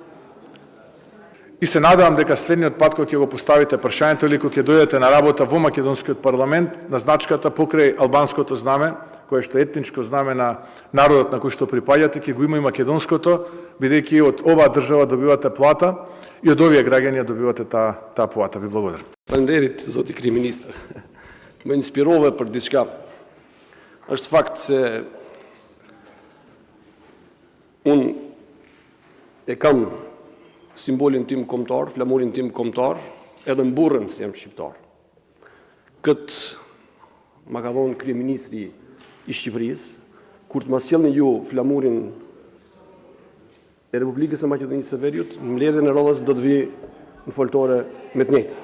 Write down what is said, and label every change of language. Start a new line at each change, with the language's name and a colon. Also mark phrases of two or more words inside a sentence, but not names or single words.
Macedonian: И се надевам дека следниот пат кога ќе го поставите прашањето или кога ќе дојдете на работа во македонскиот парламент, на значката покрај албанското знаме, кое што е етничко знаме на народот на кој што припаѓате, ќе го има и македонското, бидејќи од оваа држава добивате плата и од овие граѓани добивате таа плата. Ви благодарам.
Albanian: Faleminderit, zoti kryeministër.
Macedonian: Ме инспирува
Albanian: për diçka. Është fakt se unë e kam simbolin tim kombëtar, flamurin tim kombëtar, edhe mburrën se jam shqiptar. Këtë ma ka dhonë kryeministri i Shqipërisë, kur të ma sjellni ju flamurin e Republikës së Maqedonisë së Veriut, në mbledhjen e radhës do të vi në foltore me të njëjtë.